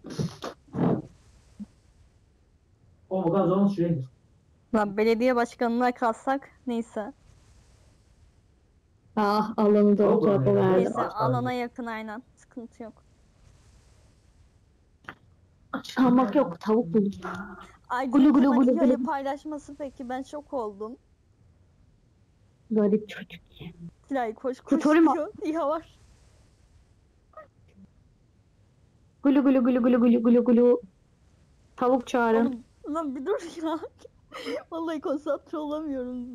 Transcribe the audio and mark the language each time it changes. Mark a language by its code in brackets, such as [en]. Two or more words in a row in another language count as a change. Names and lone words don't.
[tr] O kadar zaman süredir. Lan belediye başkanına kalsak neyse. Ah alanı da o Yok tarafa lan ya. verdi. Neyse aç alana kaldı. yakın aynen. Sıkıntı yok. Aç kalmak yok. Tavuk buldum. Aydın'ın Gulu gulu hemen gulu İHA'yı gulu. paylaşması peki ben şok oldum. Garip çocuk. Silahı koş Tutorial mı? diyor. İHA var. Gulu gulu gulu gulu gulu gulu gulu. Tavuk çağırın. Oğlum, lan bir dur ya. Vallahi konsantre olamıyorum.